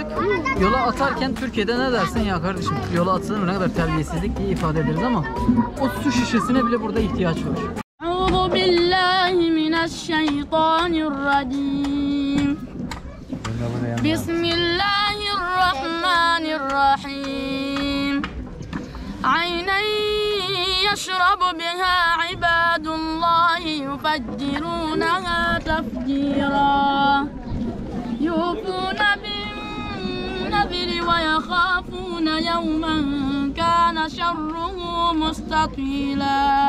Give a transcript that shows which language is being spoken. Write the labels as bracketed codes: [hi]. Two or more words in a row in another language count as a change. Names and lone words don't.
[tr] Yola atarken Türkiye'de ne dersin ya kardeşim? Yola atılır mı, ne kadar terbiyesizlik diye ifade ederiz ama o su şişesine bile burada ihtiyaç var. [ar] أعوذ بالله من الشيطان الرجيم. Bismillahirrahmanirrahim. Aynen يشرب بها عباد الله يفجرونها تفجيرا يوفون بالنذر ويخافون يوما كان شره مستطيلا